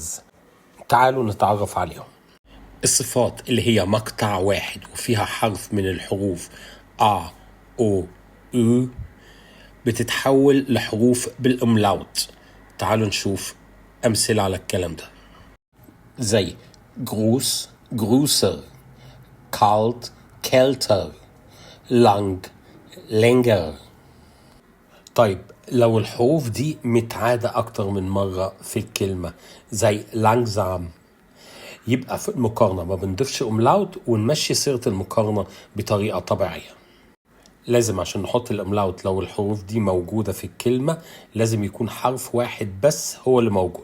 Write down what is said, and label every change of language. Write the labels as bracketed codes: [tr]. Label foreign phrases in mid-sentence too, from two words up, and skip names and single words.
[ar] تعالوا نتعرف عليهم. الصفات اللي هي مقطع واحد وفيها حرف من الحروف A O U بتتحول لحروف بالأملاوت. تعالوا نشوف أمثلة على الكلام ده. زي [de] groß, größer, kalt, kälter, lang, länger. [ar] طيب لو الحروف دي متعادة أكتر من مرة في الكلمة زي langsam، يبقى في المقارنة ما بنضيفش أملاوت ونمشي صيغة المقارنة بطريقة طبيعية. لازم عشان نحط الأملاوت لو الحروف دي موجودة في الكلمة لازم يكون حرف واحد بس هو اللي موجود.